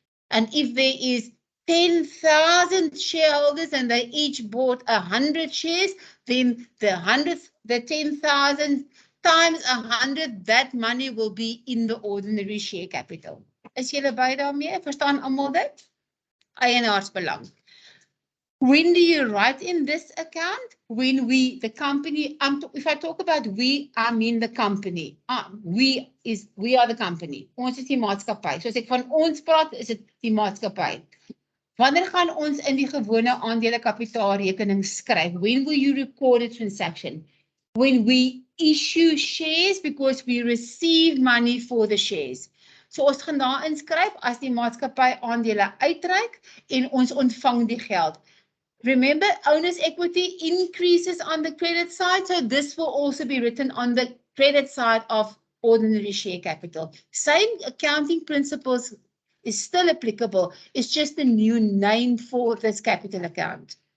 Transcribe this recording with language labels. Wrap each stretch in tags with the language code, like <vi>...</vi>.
<en>And if there is 10,000 shareholders and they each bought 100 shares, then the 10,000 times 100, that money will be in the ordinary share capital.</en> <af>Is julle by daarmee? Verstaan almal dit? Eienaarsbelang.</af> <en>When do you write in this account? When the company, if I talk about we, I mean the company. We are the company.</en> <af>Ons is die maatskappy. So as ek van ons praat, is dit die maatskappy. Wanneer gaan ons in die gewone aandele kapitaalrekening skryf?</af> <en>When will you record a transaction? When we issue shares because we receive money for the shares.</en> <af>So ons gaan daar inskryf as die maatskappy aandele uitreik en ons ontvang die geld.</af> <en>Remember, owner's equity increases on the credit side, so this will also be written on the credit side of ordinary share capital. Same accounting principles is still applicable. It's just a new name for this capital account.</en>